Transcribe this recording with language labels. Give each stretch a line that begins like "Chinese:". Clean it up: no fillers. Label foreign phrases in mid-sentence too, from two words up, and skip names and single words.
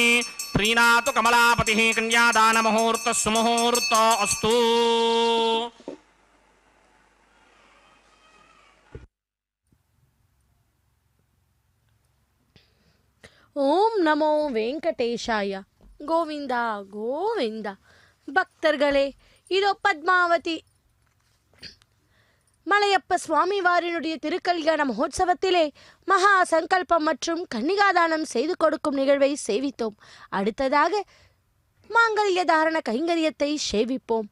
Sanskrit: प्रीणातु कमलापतिः कन्यादानमुहूर्तः सुमुहूर्तो अस्तु। ॐ नमो वेङ्कटेशाय.
Tamil: கோவிந்தா கோவிந்தா. பக்தர்களே, இதோ பத்மாவதி மலையப்ப சுவாமிவாரினுடைய திருக்கல்யாண மகோத்சவத்திலே மகா சங்கல்பம் மற்றும் கன்னிகாதானம் செய்து கொடுக்கும் நிகழ்வை சேவித்தோம். அடுத்ததாக மாங்கல்ய தாரண கைங்கரியத்தை சேவிப்போம்.